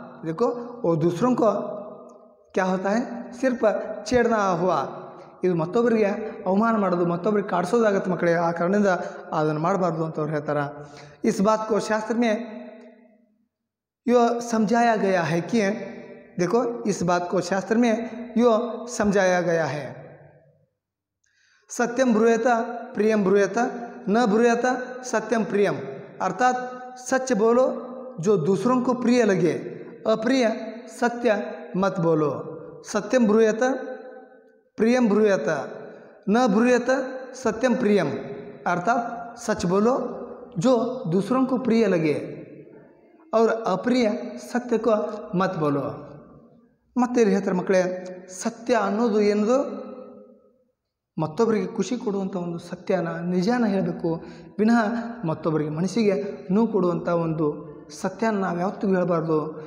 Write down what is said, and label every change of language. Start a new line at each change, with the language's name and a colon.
Hindi: देखो वो दूसरों को क्या होता है, सिर्फ छेड़ना हुआ।
Kannada: ಇದು ಮತ್ತೊಬ್ಬರಿಗೆ ಅವಮಾನ ಮಾಡೋದು, ಮತ್ತೊಬ್ಬರಿಗೆ ಕಾಡಿಸೋದಾಗತ್ತೆ ಮಕ್ಕಳೇ, ಆ ಕಾರಣದಿಂದ ಅದನ್ನು ಮಾಡಬಾರ್ದು ಅಂತ ಅವ್ರು ಹೇಳ್ತಾರೆ।
Hindi: इस बात को शास्त्र में यो समझाया गया है कि देखो इस बात को शास्त्र में यो समझाया गया है,
Sanskrit: सत्यम ब्रूयत प्रियम ब्रूयत न ब्रूयत सत्यम प्रियम।
Hindi: अर्थात सच बोलो जो दूसरों को प्रिय लगे, अप्रिय सत्य मत बोलो।
Sanskrit: सत्यम ब्रूयत प्रियम ब्रूयत न ब्रूयत सत्यम प्रियम।
Hindi: अर्थात सच बोलो जो दूसरों को प्रिय लगे और अप्रिय सत्य को मत बोलो।
Kannada: ಮತ್ತೆ ಹೇಳ್ತಾರೆ ಮಕ್ಕಳೇ, ಸತ್ಯ ಅನ್ನೋದು ಏನದು ಮತ್ತೊಬ್ಬರಿಗೆ ಖುಷಿ ಕೊಡುವಂಥ ಒಂದು ಸತ್ಯನ ನಿಜಾನ ಹೇಳಬೇಕು, ವಿನಃ ಮತ್ತೊಬ್ಬರಿಗೆ ಮನಸ್ಸಿಗೆ ನೋವು ಕೊಡುವಂಥ ಒಂದು ಸತ್ಯನ ನಾವು ಯಾವತ್ತಿಗೂ ಹೇಳಬಾರ್ದು।